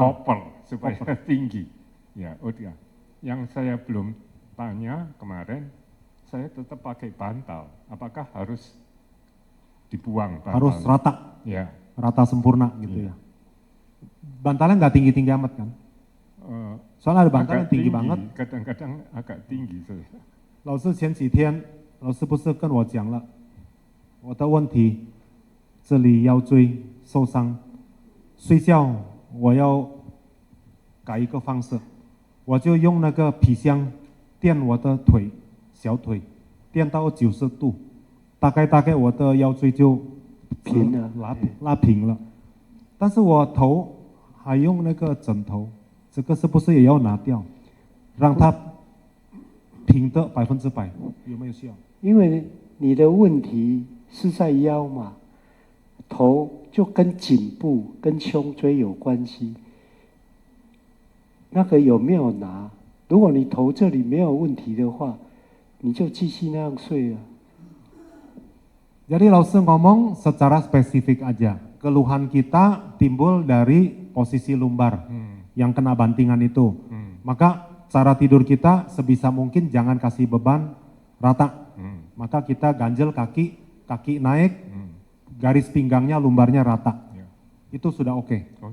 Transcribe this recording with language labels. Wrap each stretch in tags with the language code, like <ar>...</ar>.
<id>koper supaya tinggi. Ya, udah. Yang saya belum tanya kemarin, saya tetap pakai bantal. Apakah harus dibuang bantalnya? Harus rata. Ya. Rata sempurna gitu ya. Bantalnya nggak tinggi-tinggi amat kan? Soalnya ada bantal yang tinggi banget. Kadang-kadang agak tinggi.</id> <zh>老师前几天，老师不是跟我讲了我的问题，这里腰椎受伤，睡觉我要改一个方式，我就用那个皮箱垫我的腿，小腿，垫到90度，大概我的腰椎就平了，拉平了。但是我头还用那个枕头，这个是不是也要拿掉？让它平的100%，有没有需要？因为你的问题是在腰嘛，头就跟颈部、跟胸椎有关系。那个有没有拿？如果你头这里没有问题的话，你就继续那样睡啊。</zh> <id>Jadi Lause ngomong secara spesifik aja. Keluhan kita timbul dari posisi lumbar yang kena bantingan itu. Maka cara tidur kita sebisa mungkin jangan kasih beban rata. Maka kita ganjel kaki naik, garis pinggangnya lumbarnya rata. Itu sudah oke.</id>